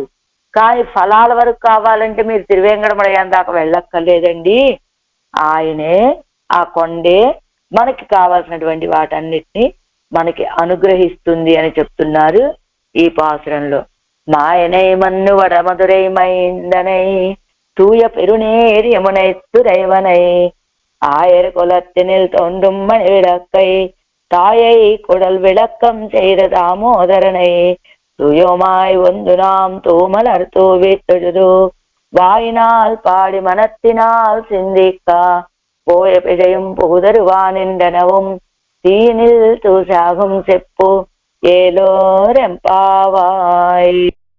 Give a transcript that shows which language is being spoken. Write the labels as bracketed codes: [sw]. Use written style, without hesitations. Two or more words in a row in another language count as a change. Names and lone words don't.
[te] కానీ ఫలాల వరకు కావాలంటే మీరు తిరువేంకటమలయం దాకా వెళ్ళక్కర్లేదండి. ఆయనే ఆ కొండే మనకి కావాల్సినటువంటి వాటన్నిటిని మనకి అనుగ్రహిస్తుంది అని చెప్తున్నారు ఈ పాసురంలో. [ta] மாயனை மன்னு வடமதுரை மைந்தனை தூய பெருநேர் யமுனை துறைவனை ஆயர் குலத்தினில் தோன்றும் மணி விளக்கை தாயை குடல் விளக்கம் செய்த தாமோதரனை தூயோமாய் ஒன்று நாம் தூமலர் தூவி தொழுது வாயினால் பாடி மனத்தினால் சிந்திக்கா போய பிழையும் புகுதருவானின்றனவும் தீனில் தூசாகும் செப்பு ஏலோரெம்பாவாய்.